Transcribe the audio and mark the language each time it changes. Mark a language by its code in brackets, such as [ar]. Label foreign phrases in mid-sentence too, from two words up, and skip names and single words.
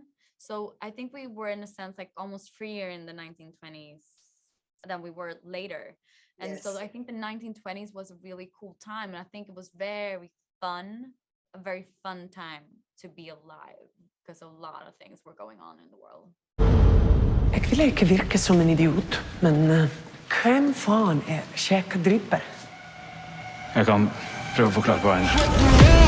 [en] So I think we were in a sense like almost freer in the 1920s than we were later. And Yes. so I think the 1920s was a really cool time. And I think it was very fun, a very fun time to be alive, because a lot of things were going on in the world. [no] Jeg vil ikke virke som en idiot, men hvem faen Jack the Ripper? Jeg kan prøve å forklare på veien.